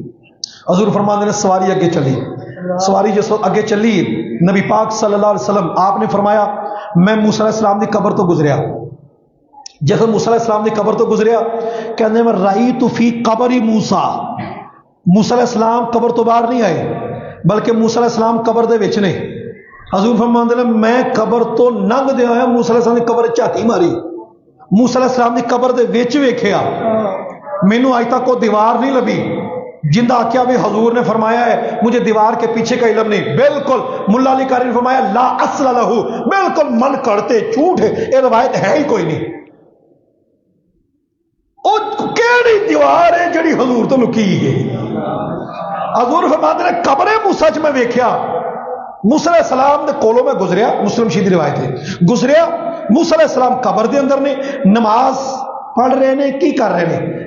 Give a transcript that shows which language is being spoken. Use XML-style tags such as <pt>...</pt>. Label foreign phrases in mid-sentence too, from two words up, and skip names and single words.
<pa>حضور فرماتے نے سواری اگے چلی، سواری جس وقت اگے چلی نبی پاک</pa> <ar>صلی اللہ علیہ وسلم</ar> <pa>آپ نے فرمایا میں موسیٰ</pa> <ar>علیہ السلام</ar> <pa>کی قبر تو گزریا، جیسے موسیٰ</pa> <ar>علیہ السلام</ar> <pa>کی قبر تو گزریا کہنے میں</pa> <ar>رأیت فی قبر موسیٰ،</ar> <pa>موسیٰ</pa> <ar>علیہ السلام</ar> <pa>قبر تو باہر نہیں آئے بلکہ موسیٰ</pa> <ar>علیہ السلام</ar> <pa>قبر دے وچ نے۔ حضور فرماتے ہیں میں قبر تو ننگ دے آیا، موسیٰ</pa> <ar>علیہ السلام</ar> <pa>کی قبر جھاتی ماری، موسیٰ</pa> <ar>علیہ السلام</ar> <pa>کی قبر دے وچ ویکھیا، مینوں اج تک کوئی دیوار نہیں لبھی جندہ آکیا بھی حضور نے فرمایا ہے</pa> <ur>مجھے دیوار کے پیچھے کا علم نہیں۔ بالکل ملا علی قاری نے فرمایا</ur> <ar>لا اصل لہو،</ar> <ur>بالکل من کڑتے جھوٹ ہے، یہ روایت ہے ہی کوئی نہیں۔</ur> <pa>کیڑی دیوار ہے جڑی حضور تو لکی ہے؟ حضور فرماتے ہیں قبر موسیٰ میں ویکھیا، موسیٰ</pa> <ar>علیہ السلام</ar> <pa>دے کولوں میں گزریا، مسلم شریف دی روایت ہے، گزریا موسیٰ</pa> <ar>علیہ السلام</ar> <pa>قبر دے اندر نے نماز پڑھ رہے نے، کی کر رہے نے؟</pa>